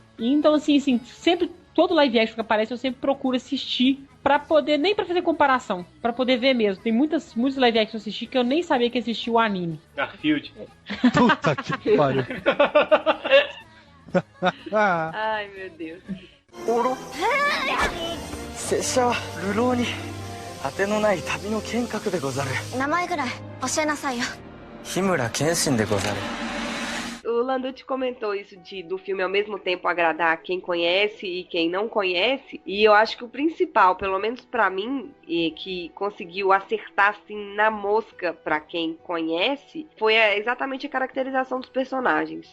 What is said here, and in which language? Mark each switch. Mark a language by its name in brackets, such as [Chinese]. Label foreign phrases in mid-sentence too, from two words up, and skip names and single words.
[Portuguese] E então, assim, sempre, todo [English] live action [Portuguese] que aparece, eu sempre procuro assistir pra poder, nem pra fazer comparação, pra poder ver mesmo. Tem muitos [English] live action [Portuguese] que eu assisti que eu nem sabia que existia o anime. Garfield. Puta que pariu. Ai, meu Deus. [Japanese] 拙者は流浪に果てのない旅の剣客でござる。名前ぐらい教えなさいよ。日村謙信でござる。 [Portuguese] O Landucci comentou isso do filme ao mesmo tempo agradar quem conhece e quem não conhece, e eu acho que o principal, pelo menos pra mim, que conseguiu acertar assim na mosca pra quem conhece, foi exatamente a caracterização dos personagens.